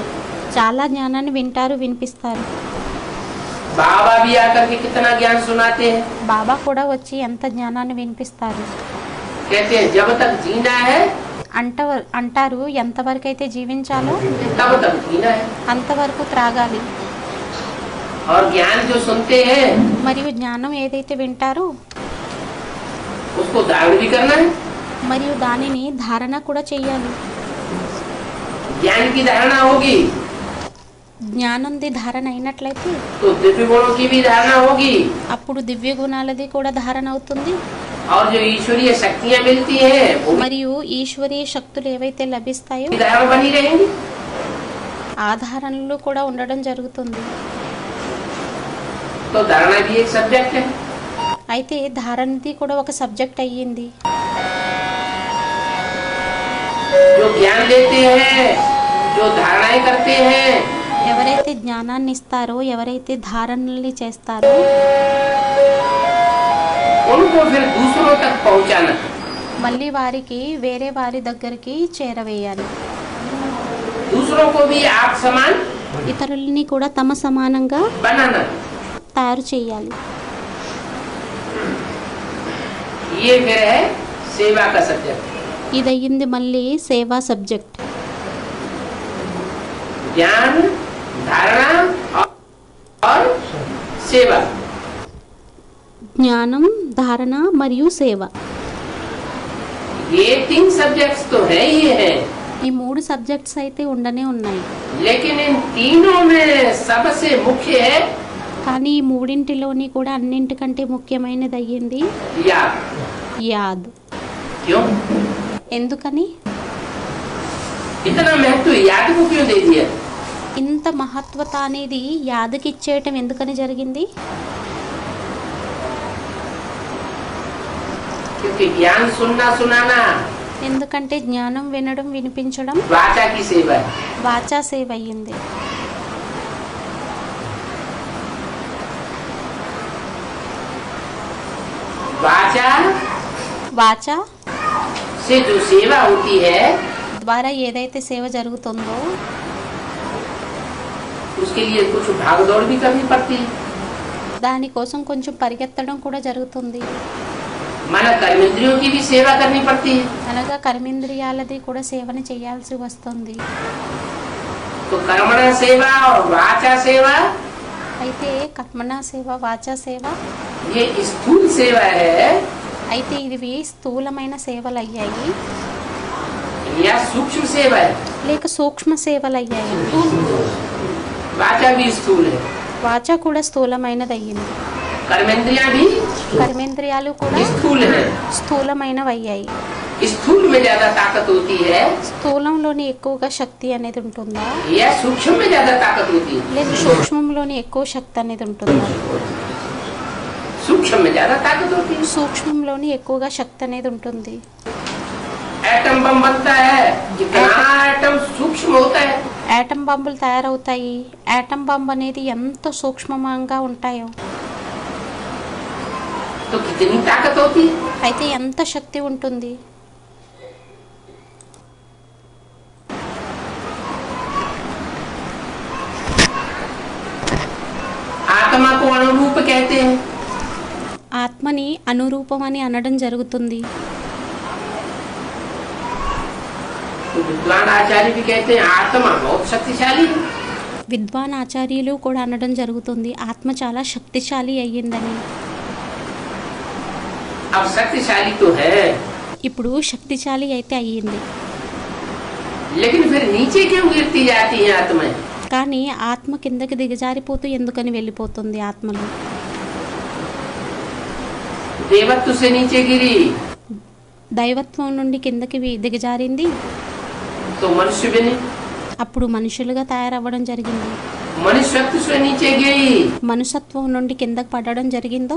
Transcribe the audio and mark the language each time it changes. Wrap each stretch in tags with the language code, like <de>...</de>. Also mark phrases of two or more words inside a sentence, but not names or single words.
<te>చాలా జ్ఞానాన్ని వింటారు, వినిపిస్తారు.</te> <hi>बाबा भी आकर के कितना ज्ञान सुनाते हैं।</hi> <te>బాబా కూడా వచ్చి ఎంత జ్ఞానాన్ని వినిపిస్తారు.</te> <hi>कहते हैं जब तक जीना है</hi> <te>అంటారు ఎంతవరకు అయితే జీవించాలో</te> <hi>तब तक जीना है।</hi> <te>అంతవరకు త్రాగాలి.</te> <hi>और ज्ञान जो सुनते हैं</hi> <te>మరియు జ్ఞానం ఏదైతే వింటారో</te> <hi>उसको धारण भी करना है।</hi> <te>మరియు దానిని ధారణ కూడా చేయాలి.</te> <hi>ज्ञान की धारणा होगी</hi> <te>జ్ఞానంది ధారణ అయినట్లయితే</te> <hi>तो दिव्य गुणों की भी धारणा होगी</hi> <te>అప్పుడు దివ్య గుణాలది కూడా ధారణ అవుతుంది.</te> <hi>और जो ईश्वरीय शक्तियाँ मिलती हैं वो भी</hi> <te>మరియు ఈశ్వరీయ శక్తులు ఏవైతే లభిస్తాయో</te> <hi>धारण बनी रहेंगी।</hi> <te>ఆ ధారణలు కూడా ఉండడం జరుగుతుంది.</te> <hi>तो धारणा भी एक सब्जेक्ट है।</hi> <te>అయితే ధారణది కూడా ఒక సబ్జెక్ట్ అయ్యింది.</te> <hi>जो ज्ञान लेते हैं, जो धारणाएं करते हैं,</hi> <te>ఎవరైతే జ్ఞానాన్ని ఇస్తారో, ఎవరైతే ధారణల్ని చేస్తారో</te> <hi>उनको फिर दूसरों तक पहुंचाना,</hi> <te>మళ్ళీ వారికి వేరే వారి దగ్గరికి చేరవేయాలి.</te> <hi>दूसरों को भी आप समान</hi> <te>ఇతరులని కూడా తమ సమానంగా</te> <hi>बनाना।</hi> <te>తయారు చేయాలి.</te> <hi>ये फिर है सेवा का सब्जेक्ट।</hi> <te>ఇది అయ్యింది మళ్ళీ సేవా సబ్జెక్ట్.</te> <hi>ज्ञान, धारणा और सेवा,</hi> <te>జ్ఞానం, ధారణ మరియు సేవ.</te> <hi>ये तीन सब्जेक्ट्स तो है ही है,</hi> <te>ఈ మూడు సబ్జెక్ట్స్ అయితే ఉండనే ఉన్నాయి.</te> <hi>लेकिन इन तीनों में सबसे मुख्य है</hi> <te>కానీ ఈ మూడింటిలోని కూడా అన్నింటికంటే ముఖ్యమైనది అయ్యింది</te> <hi>याद।</hi> <te>యాద్.</te> <hi>क्यों</hi> <te>ఎందుకని</te> <hi>इतना महत्व याद को क्यों दे दिया?</hi> <te>ఇంత మహత్వత అనేది యాదకి ఇచ్చేయటం ఎందుకని జరిగింది?</te> <hi>क्योंकि ज्ञान सुनना सुनाना</hi> <te>ఎందుకంటే జ్ఞానం వినడం, వినిపించడం</te> <hi>वाचा की सेवा है।</hi> <te>వాచా సేవ అయ్యింది.</te> <hi>वाचा</hi> <te>వాచా</te> <hi>से जो सेवा होती है</hi> <te>ద్వారా ఏదైతే సేవ జరుగుతుందో</te> <hi>उसके लिए कुछ भाग दौड़ भी करनी पड़ती है।</hi> <te>దానికోసం కొంచెం పరిగెత్తడం కూడా జరుగుతుంది.</te> <hi>माना कर्मेंद्रियों की भी सेवा करनी पड़ती है।</hi> <te>అనగా కర్మేంద్రియాలది కూడా సేవని చేయాల్సి వస్తుంది.</te> <hi>तो कर्मणा सेवा और वाचा सेवा</hi> <te>అయితే కర్మణ సేవ, వాచా సేవ</te> <hi>ये स्थूल सेवा है</hi> <te>అయితే ఇవి స్థూలమైన సేవలు అయ్యాయి</te> <hi>या सूक्ष्म सेवा है?</hi> <te>లేక సూక్ష్మ సేవలు అయ్యాయి.</te> <hi>वाचा भी स्थूल है,</hi> <te>వాచా కూడా స్థూలమైనది అయ్యింది.</te> <hi>कर्मेंद्रियां भी</hi> <te>కర్మేంద్రియాలు కూడా</te> <hi>स्थूल है।</hi> <te>స్థూలమైనవి అయ్యాయి.</te> <hi>स्थूल में ज्यादा ताकत होती है</hi> <te>స్థూలంలోని ఎక్కువగా శక్తి అనేది ఉంటుందా,</te> <hi>या सूक्ष्म में ज्यादा ताकत होती है?</hi> <te>లేదా సూక్ష్మంలోని ఎక్కువ శక్తి అనేది ఉంటుందా?</te> <hi>सूक्ष्म में ज्यादा ताकत होती है।</hi> <te>సూక్ష్మంలోని ఎక్కువగా శక్తి అనేది ఉంటుంది.</te> <en>atom bomb</en> <hi>बनता है, जितना एटम सूक्ष्म होता है</hi> <en>atom bombs</en> <te>తయారవుతాయి.</te> <en>atom bomb</en> <te>అనేది ఎంత సూక్ష్మంగా ఉంటాయో</te> <hi>तो कितनी ताकत होती है।</hi> <te>అయితే ఎంత శక్తి ఉంటుంది.</te> <hi>आत्मा को अनुरूप कहते हैं।</hi> <te>ఆత్మని అనురూపం అని అనడం జరుగుతుంది.</te> <hi>तो विद्वान आचार्य भी कहते हैं आत्मा बहुत शक्तिशाली है।</hi> <te>విద్వాన్ ఆచార్యులు కూడా అనడం జరుగుతుంది ఆత్మ చాలా శక్తిశాలి అయ్యిందని.</te> <hi>अब शक्तिशाली तो है,</hi> <te>ఇప్పుడు శక్తిశాలి అయితే అయ్యింది.</te> <hi>लेकिन फिर नीचे क्यों गिरती जाती है आत्माएं?</hi> <te>కానీ ఆత్మ కిందకి దిగజారిపోతూ ఎందుకని వెళ్ళిపోతుంది ఆత్మలో?</te> <hi>देवत्व से नीचे गिरी</hi> <te>దైవత్వం నుండి కిందకి దిగజారింది.</te> <hi>तो मनुष्य बने,</hi> <te>అప్పుడు మనుషులుగా తయారవ్వడం జరిగింది.</te> <hi>मनुष्यत्व से नीचे गिरी</hi> <te>మనుషత్వం నుండి కిందకి పడడం జరిగిందో</te>